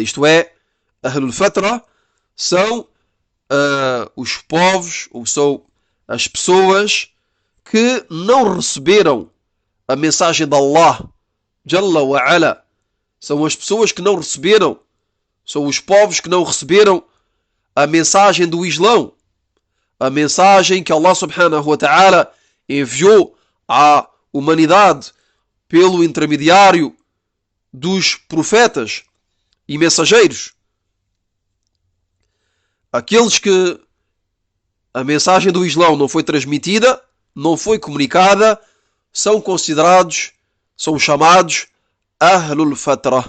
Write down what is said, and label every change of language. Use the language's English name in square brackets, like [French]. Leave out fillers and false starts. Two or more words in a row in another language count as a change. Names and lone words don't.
[Portuguese] Isto é, [Arabic] أهل الفترة [Portuguese] são os povos, ou são as pessoas que não receberam a mensagem de [Arabic] الله جل وعلا. [Portuguese] São as pessoas que não receberam, são os povos que não receberam a mensagem do Islão, a mensagem que Allah [Arabic] سبحانه وتعالى [Portuguese] enviou à humanidade pelo intermediário dos profetas e mensageiros. Aqueles que a mensagem do Islão não foi transmitida, não foi comunicada, são considerados, são chamados [Arabic] أهل الفترة.